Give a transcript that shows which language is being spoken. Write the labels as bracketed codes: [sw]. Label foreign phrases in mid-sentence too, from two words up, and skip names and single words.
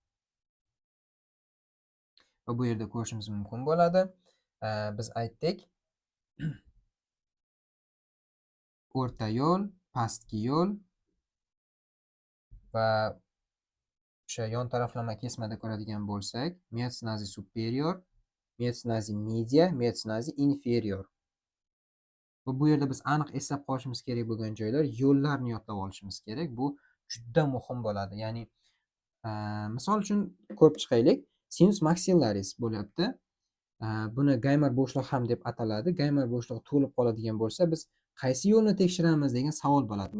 [uz] Va bu yerda ko'rishimiz mumkin bo'ladi. Biz aytdik, o'rta yo'l, pastki yo'l va o'sha yon taraflama kesmada ko'radigan bo'lsak, [la] meatus nazi superior, meatus nazi media, meatus nazi inferior. [uz] Va bu yerda biz aniq eslab qolishimiz kerak bo'lgan joylar, yo'llarni yodlab olishimiz kerak. Bu juda muhim bo'ladi. Ya'ni misol uchun ko'rib chiqaylik, [la] sinus maxillaris [uz] bo'lyapti. Buni Gaymar bo'shliq ham deb ataladi. Gaymar bo'shlig'i to'lib qoladigan bo'lsa, biz qaysi yo'lni tekshiramiz degan savol bo'ladi.